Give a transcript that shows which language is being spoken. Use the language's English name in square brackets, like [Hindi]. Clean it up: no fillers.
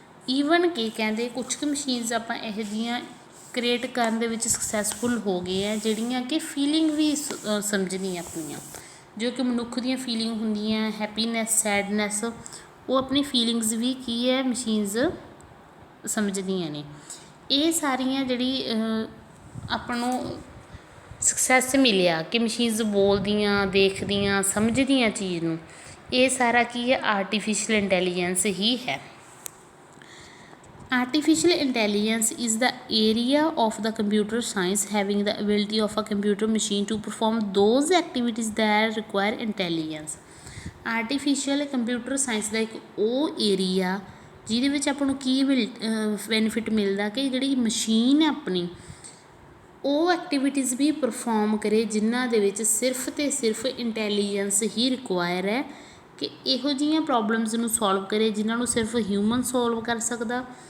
[Punjabi] Even ਕਿ ਕਹਿੰਦੇ ਕੁਛ ਕੁ ਮਸ਼ੀਨਸ ਆਪਾਂ ਇਹੋ ਜਿਹੀਆਂ ਕ੍ਰੀਏਟ ਕਰਨ ਦੇ ਵਿੱਚ ਸਕਸੈਸਫੁਲ ਹੋ ਗਏ ਹੈ ਜਿਹੜੀਆਂ ਕਿ ਫੀਲਿੰਗ ਵੀ ਸਮਝਦੀਆਂ ਆਪਣੀਆਂ, ਜੋ ਕਿ ਮਨੁੱਖ ਦੀਆਂ ਫੀਲਿੰਗ ਹੁੰਦੀਆਂ, ਹੈਪੀਨੈਸ, ਸੈਡਨੈਸ, ਉਹ ਆਪਣੀ ਫੀਲਿੰਗਸ ਵੀ ਕੀ ਹੈ ਮਸ਼ੀਨਸ ਸਮਝਦੀਆਂ ਨੇ। ਇਹ ਸਾਰੀਆਂ ਜਿਹੜੀ ਆਪਾਂ ਨੂੰ ਸਕਸੈਸ ਮਿਲਿਆ ਕਿ ਮਸ਼ੀਨਸ ਬੋਲਦੀਆਂ, ਦੇਖਦੀਆਂ, ਸਮਝਦੀਆਂ ਚੀਜ਼ ਨੂੰ, ਇਹ ਸਾਰਾ ਕੀ ਹੈ ਆਰਟੀਫਿਸ਼ੀਅਲ ਇੰਟੈਲੀਜੈਂਸ ਹੀ ਹੈ। [English] Artificial intelligence is the area of the computer science having the ability of a computer machine to perform those activities that require intelligence. Artificial computer science [Punjabi] ਦਾ ਇੱਕ ਉਹ ਏਰੀਆ ਜਿਹਦੇ ਵਿੱਚ ਆਪਾਂ ਨੂੰ ਕੀ ਬੈਨੀਫਿਟ ਮਿਲਦਾ ਕਿ ਜਿਹੜੀ ਮਸ਼ੀਨ ਹੈ ਆਪਣੀ ਉਹ ਐਕਟੀਵਿਟੀਜ਼ ਵੀ ਪਰਫੋਰਮ ਕਰੇ ਜਿਨ੍ਹਾਂ ਦੇ ਵਿੱਚ ਸਿਰਫ ਅਤੇ ਸਿਰਫ ਇੰਟੈਲੀਜੈਂਸ ਹੀ ਰਿਕੁਆਇਰ ਹੈ, ਕਿ ਇਹੋ ਜਿਹੀਆਂ ਪ੍ਰੋਬਲਮਸ ਨੂੰ ਸੋਲਵ ਕਰੇ ਜਿਨ੍ਹਾਂ ਨੂੰ ਸਿਰਫ ਹਿਊਮਨ ਸੋਲਵ ਕਰ ਸਕਦਾ।